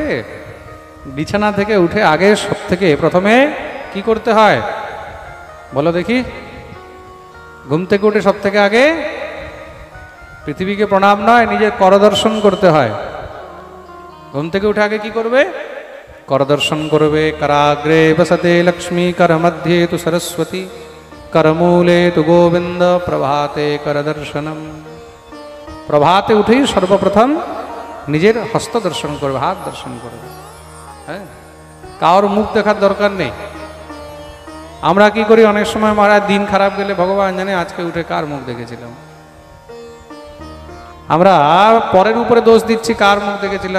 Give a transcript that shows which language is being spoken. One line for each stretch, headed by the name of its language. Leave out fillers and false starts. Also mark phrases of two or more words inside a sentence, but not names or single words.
Bangla: বিছানা থেকে উঠে আগে সব থেকে প্রথমে কি করতে হয় বলো দেখি? ঘুম থেকে উঠে সব থেকে আগে পৃথিবীকে প্রণাম নয়, নিজের করদর্শন করতে হয়। ঘুম থেকে উঠে আগে কি করবে? করদর্শন করবে।
Sanskrit: कराग्रे वसते लक्ष्मी, कर मध्ये तु सरस्वती, करमूले तु गोविंद, प्रभाते करदर्शनम।
Bangla: প্রভাতে উঠেই সর্বপ্রথম নিজের হস্ত দর্শন করবে, হাত দর্শন করবে। হ্যাঁ, কারোর মুখ দেখার দরকার নেই। আমরা কি করি অনেক সময় মহারাজ দিন খারাপ গেলে ভগবান জানে আজকে উঠে কার মুখ দেখেছিলাম, আমরা পরের উপরে দোষ দিচ্ছি কার মুখ দেখেছিলাম।